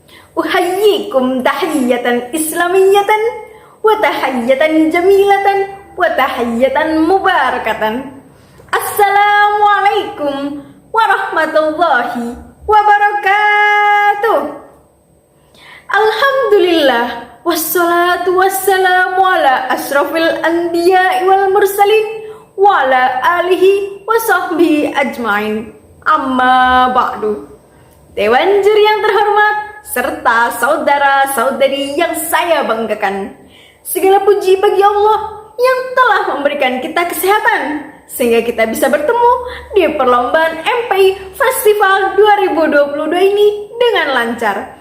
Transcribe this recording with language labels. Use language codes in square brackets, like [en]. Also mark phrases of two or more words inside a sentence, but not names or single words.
[ar] أحييكم تحية إسلامية وتحية جميلة وتحية مباركة. السلام عليكم ورحمة الله وبركاته. الحمد لله والصلاة والسلام على أشرف الأنبياء والمرسلين وعلى آله وصحبه أجمعين. أما بعد. [id] Dewan juri yang terhormat serta saudara-saudari yang saya banggakan, segala puji bagi Allah yang telah memberikan kita kesehatan sehingga kita bisa bertemu di perlombaan MPI Festival 2022 ini dengan lancar.